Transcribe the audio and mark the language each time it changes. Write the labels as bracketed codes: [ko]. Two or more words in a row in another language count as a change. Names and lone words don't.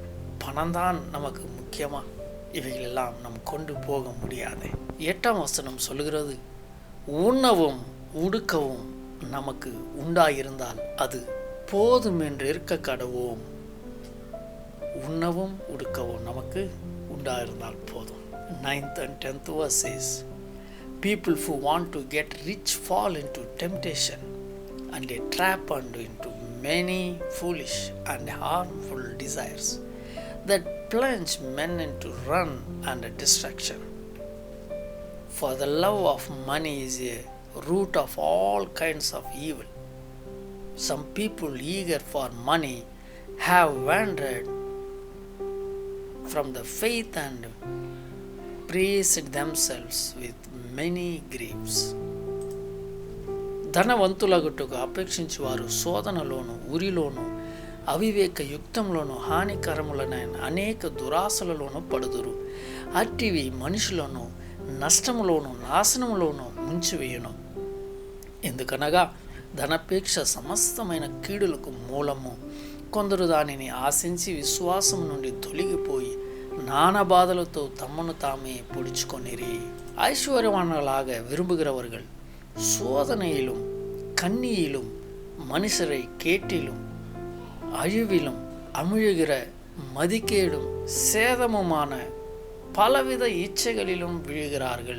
[ta] பணம்தான் நமக்கு முக்கியமா? இவைகளெல்லாம் நம் கொண்டு போக முடியாது. 8ஆம் வசனம் சொல்லுகிறது, உண்ணவும் உடுக்கவும் நமக்கு உண்டாயிருந்தால் அது போதும் என்று இருக்க கடவோம். உண்ணவும் உடுக்கவும் நமக்கு உண்டாயிருந்தால் போதும். [en] 9th and 10th verse says, people who want to get rich fall into temptation and a trap and into many foolish and harmful desires that plunge men into ruin and destruction. For the love of money is a root of all kinds of evil. Some people eager for money have wandered from the faith and praised themselves with many griefs. [te] ధనవంతులగుటకు అపేక్షించి వారు శోధనలోను ఉరిలోను అవివేక యుక్తంలోను హానికరములైన అనేక దురాశలలోనూ పడుదురు. అట్టివి మనుషులను నష్టములోను నాశనములోను ముంచివేయును. ఎందుకనగా ధనపేక్ష సమస్తమైన కీడులకు మూలము. కొందరు దానిని ఆశించి విశ్వాసం నుండి తొలగిపోయి నానా బాధలతో తమను తామే పొడుచుకొనిరి. [ta] ஐஸ்வர்யவான்களாக விரும்புகிறவர்கள் சோதனையிலும் கண்ணியிலும் மனுஷரை கேட்டிலும் அழிவிலும் அமிழுகிற மதிக்கேடும் சேதமுமான பலவித இச்சைகளிலும் விழுகிறார்கள்.